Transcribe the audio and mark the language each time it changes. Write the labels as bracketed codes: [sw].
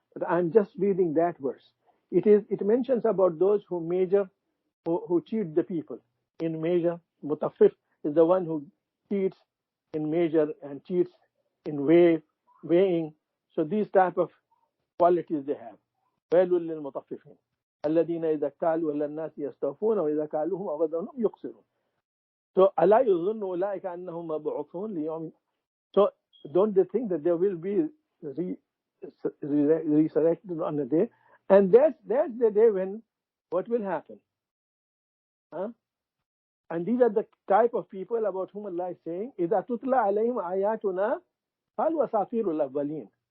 [en] But I'm just reading that verse. It mentions about those who measure, who cheat the people in measure. Mutaffif is the one who cheats in measure and cheats in weighing. So these type of qualities they have. [ar] ويل للمطففين الذين إذا اكتالوا على الناس يستوفون وإذا كالوهم أو وزنهم يخسرون. So ألا يظن أولئك أنهم مبعوثون ليوم. [en] So don't they think that they will be resurrected on a day? And that's the day when what will happen? Huh? And these are the type of people about whom Allah is saying, [ar] إِذَا تُتْلَى عَلَيْهِمْ آيَاتُنَا قَالُوا أَسَاطِيرُ الْأَوَّلِينَ.